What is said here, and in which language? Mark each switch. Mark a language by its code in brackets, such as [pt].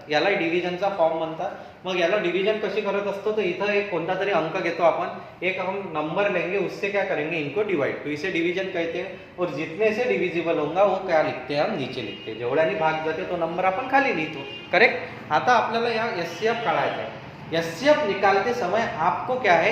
[mr] याला डिवीजनचा फॉर्म म्हणतात। मग याला डिवीजन कशी करत असतो? तो इथं एक कोणता तरी अंक घेतो आपण, [hi] एक हम नंबर लेंगे, उससे क्या करेंगे? इनको डिवाइड, तो इसे डिवीजन कहते हैं। और जितने से डिविजिबल होगा वो क्या लिखते हैं? हम नीचे लिखते हैं। [mr] जेवढ्याने भाग जाते तो नंबर आपण खाली लिहितो। करेक्ट। आता आपल्याला या एचसीएफ काढायचा आहे। [hi] एचसीएफ निकालते समय आपको क्या है?